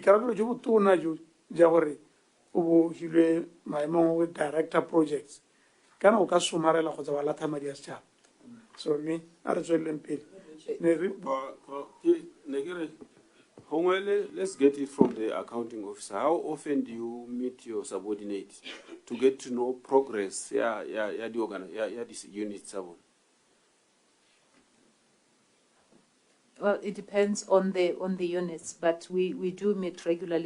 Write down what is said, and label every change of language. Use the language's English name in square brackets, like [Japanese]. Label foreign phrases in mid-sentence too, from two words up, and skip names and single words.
[English] Memo with director projects. [Tswana] kana o ka somarela kgotsa wa latha madi a setšhaba. So me a re tsweleleng pele. [English] Let's get it from the accounting officer. How often do you meet your subordinates to get to know progress? This unit seven. Well, it depends on the units, but we do meet regularly.